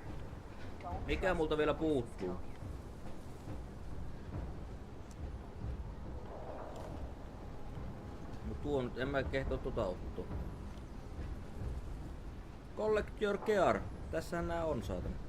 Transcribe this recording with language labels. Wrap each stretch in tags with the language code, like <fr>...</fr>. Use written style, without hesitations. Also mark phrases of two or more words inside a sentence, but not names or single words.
<en>Don't</en> <fi>Mikä</fi> <en>trust</en> <fi>multa</fi> <en>what</en> <fi>vielä</fi> <en>the voices</en> <fi>puuttuu?</fi> <en>tell you.</en> <fi>Mut tuo nyt en mä kehtoo tota ottaa.</fi> <en>Collect your gear.</en> <fi>Tässähän nää on saatana.</fi>